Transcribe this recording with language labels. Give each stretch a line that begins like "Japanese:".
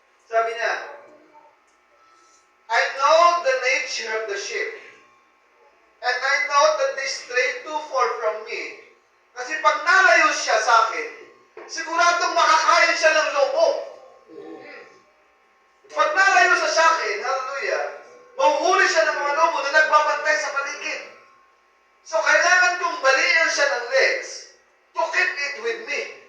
Filipino: Sabi niya,
English: I know the nature of the sheep. And I know that they stray too far from me.
Filipino: Kasi pag nalayo siya sa akin, siguradong makakain siya ng lobo. Pag nalayo siya sa akin, hallelujah, mahuhuli siya ng mga lobo na nagbabantay sa paligid. So kailangan kong balian siya ng legs
English: to keep it with me.